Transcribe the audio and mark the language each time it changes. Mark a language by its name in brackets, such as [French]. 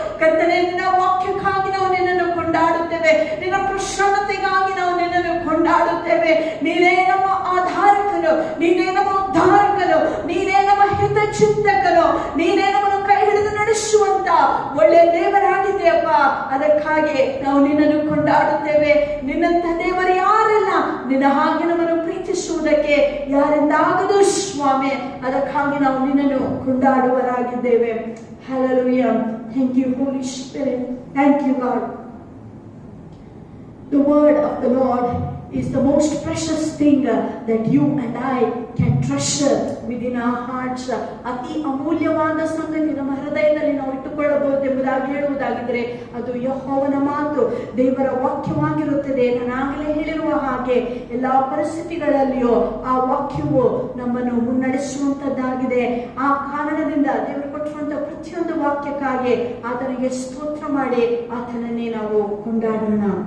[Kannada] ಕರ್ತನೆ ನಿನ್ನ ವಾಕ್ಯಕ್ಕಾಗಿ ನಾವು ನಿನ್ನನ್ನು ಕೊಂಡಾಡುತ್ತೇವೆ ನಿನ್ನ ಪ್ರಸನ್ನತೆಗಾಗಿ ನಾವು ನಿನ್ನನ್ನು ಕೊಂಡಾಡುತ್ತೇವೆ ನೀನೇ ನಮ್ಮ ಆಧಾರಕನು ನೀನೇ ನಮ್ಮ ಉದ್ಧಾರಕನು ನೀನೇ ನಮ್ಮ ಹಿತ ಚಿಂತಕನು ನೀನೇ ನಮ್ಮನ್ನು ಕೈ ಹಿಡಿದು ನಡೆಸುವಂತ ಒಳ್ಳೆ ದೇವರಾಗಿದೆಯಪ್ಪ ಅದಕ್ಕಾಗಿ ನಾವು ನಿನ್ನನ್ನು ಕೊಂಡಾಡುತ್ತೇವೆ ನಿನ್ನಂತ ದೇವರು ಯಾರಲ್ಲ ನಿನ್ನ ಹಾಗೆ ನಮ್ಮನ್ನು ಪ್ರೀತಿಸುವುದಕ್ಕೆ ಯಾರಿಂದಾಗದು ಸ್ವಾಮಿ ಅದಕ್ಕಾಗಿ ನಾವು ನಿನ್ನನ್ನು ಕೊಂಡಾಡುವರಾಗಿದ್ದೇವೆ Hallelujah. [English] Thank you, Holy Spirit. Thank you, God. The word of the Lord is the most precious thing that you and I can treasure within our hearts. [Kannada] ಅತಿ ಅಮೂಲ್ಯವಾದ ಸಂಗತಿ ನಮ್ಮ ಹೃದಯದಲ್ಲಿ ನಾವು ಇಟ್ಟುಕೊಳ್ಳಬಹುದು ಎಂಬುದಾಗಿ ಹೇಳುವುದಾಗಿದ್ರೆ ಅದು ಯೆಹೋವನ ಮಾತು ದೇವರ ವಾಕ್ಯವಾಗಿರುತ್ತದೆ. ನಾನಾಗಲೇ ಹೇಳಿರುವ ಹಾಗೆ ಎಲ್ಲಾ ಪರಿಸ್ಥಿತಿಗಳಲ್ಲಿಯೂ ಆ ವಾಕ್ಯವು ನಮ್ಮನ್ನು ಮುನ್ನಡೆಸುವಂತದ್ದಾಗಿದೆ. ಆ ಕಾರಣದಿಂದ ದೇವರು ಕೊಟ್ಟಿರುವಂತಹ ಪ್ರತಿಯೊಂದು ವಾಕ್ಯಕ್ಕಾಗಿ ಆತನಿಗೆ ಸ್ತೋತ್ರ ಮಾಡಿ ಆತನನ್ನೇ ನಾವು ಕೊಂಡಾಡೋಣ.